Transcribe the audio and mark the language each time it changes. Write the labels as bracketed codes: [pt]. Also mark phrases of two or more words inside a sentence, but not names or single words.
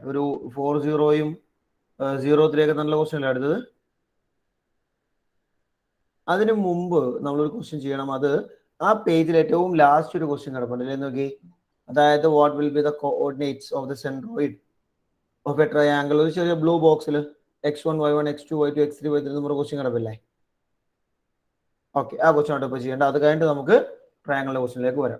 [ml] ഒരു 4-0യും 0-3 ഒക്കെ നല്ല ക്വസ്റ്റ്യൻ അല്ലേ അടുത്തത്. അതിനു മുമ്പ് നമ്മളൊരു ക്വസ്റ്റ്യൻ ചെയ്യണം. അത് ആ പേജിൽ ഏറ്റവും ലാസ്റ്റ് ഒരു ക്വസ്റ്റ്യൻ കിടപ്പുണ്ട് അല്ലേ, നോക്കി. [en] അതായത് what will be the coordinates of the centroid of a triangle. [ml] ഒരു ചെറിയ [en] blue box-il [ml] x1 y1 x2 y2 x3 y3 നമ്മുടെ ക്വസ്റ്റ്യൻ കിടപ്പില്ലേ. ഓക്കെ, ആ ക്വസ്റ്റ്യൻ ആയിട്ട് ഇപ്പോൾ ചെയ്യേണ്ട. അത് കഴിഞ്ഞിട്ട് നമുക്ക് ട്രയാങ്കിളിന്റെ ക്വസ്റ്റ്യനിലേക്ക് വരാം.